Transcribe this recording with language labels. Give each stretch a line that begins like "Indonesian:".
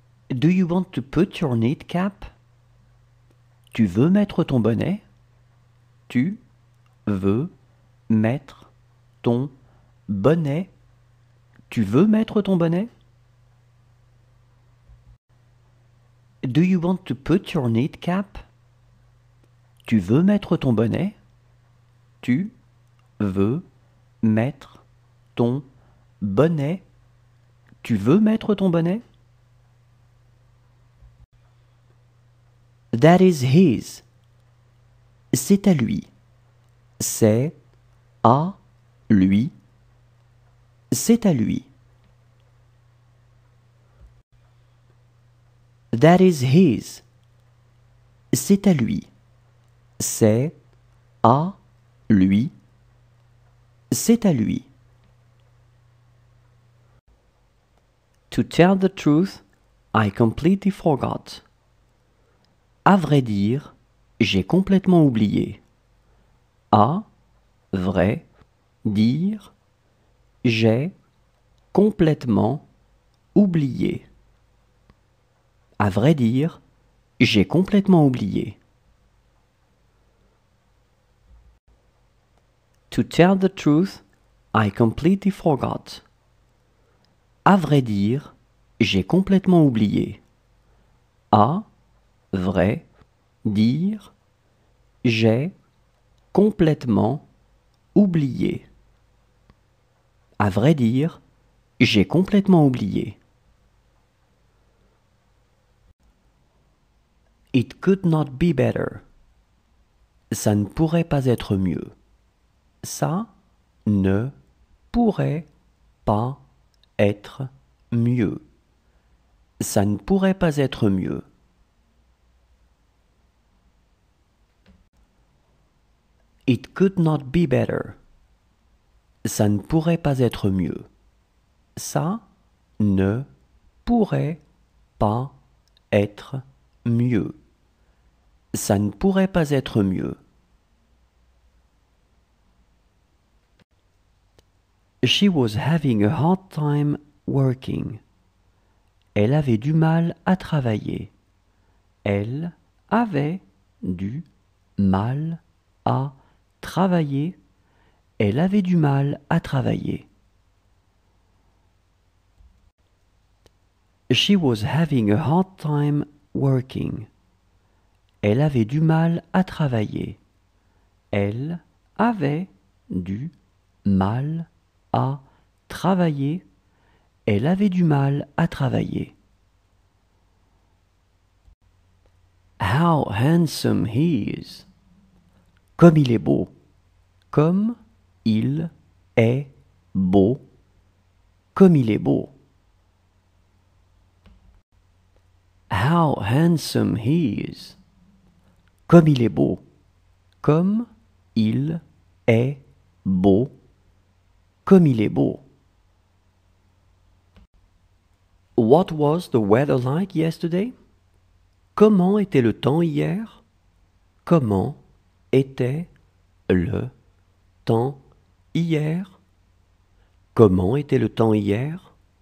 English: Do you want to put your knit cap?
French: Tu veux mettre ton bonnet? Tu veux mettre ton bonnet? Tu veux mettre ton bonnet?
English: Do you want to put your knit cap?
French: Tu veux mettre ton bonnet? Tu veux mettre ton bonnet? Tu veux mettre ton bonnet?
English: That is his.
French: C'est à lui. C'est à lui. C'est à lui.
English: That is his.
French: C'est à lui. C'est à lui. C'est à lui.
English: To tell the truth, I completely forgot.
French: À vrai dire, j'ai complètement oublié. À vrai dire, j'ai complètement oublié. À vrai dire, j'ai complètement oublié.
English: To tell the truth, I completely forgot.
French: À vrai dire, j'ai complètement oublié. À vrai dire, j'ai complètement oublié. À vrai dire, j'ai complètement oublié.
English: It could not be better.
French: Ça ne pourrait pas être mieux. Ça ne pourrait pas être mieux. Ça ne pourrait pas être mieux.
English: It could not be better.
French: Ça ne pourrait pas être mieux. Ça ne pourrait pas être mieux. Ça ne pourrait pas être mieux.
English: She was having a hard time working.
French: Elle avait du mal à travailler. Elle avait du mal à travailler. Elle avait du mal à travailler.
English: She was having a hard time working.
French: Elle avait du mal à travailler. Elle avait du mal à travailler. Elle avait du mal à travailler.
English: How handsome he is.
French: Comme il est beau. Comme il est beau. Comme il est beau.
English: How handsome he is.
French: Comme il est beau. Comme il est beau. Comme il est beau.
English: What was the weather like yesterday?
French: Comment était le temps hier? Comment était le temps hier? Comment était le temps hier?